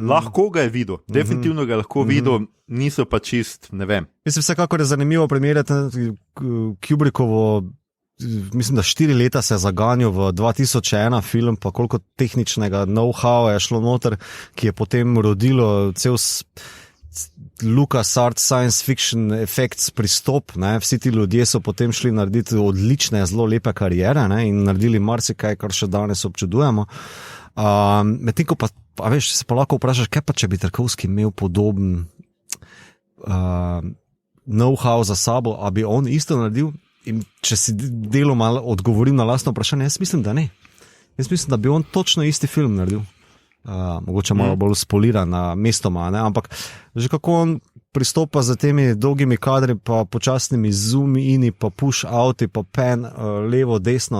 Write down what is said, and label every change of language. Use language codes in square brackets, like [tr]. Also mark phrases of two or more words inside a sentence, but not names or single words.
[sl] Lahko ga je videl, definitivno ga je lahko videl, niso pa čist, ne vem. Mislim, vsekakor je zanimivo primerjati Kubrickovo, mislim, da 4 leta se je zaganjal v 2001 film, pa koliko tehničnega know-howa je šlo noter, ki je potem rodilo cel LucasArts [en] science fiction effects [sl] pristop, ne? Vsi ti ljudje so potem šli narediti odlične, zelo lepe karijere, ne? In naredili marsikaj, kar še danes občudujemo. Medtem ko pa, veš, se pa lahko vprašaš, kaj pa če bi Tarkovski imel podoben know-how za sabo, a bi on isto naredil? In če si deloma odgovorim na lastno vprašanje, jaz mislim, da ne. Jaz mislim, da bi on točno isti film naredil. Mogoče malo bolj spoliran na mestoma, ne? Ampak že kako on pristopa za temi dolgimi kadri, pa počasnimi zoom-ini, pa push-outi, pa pan levo, desno.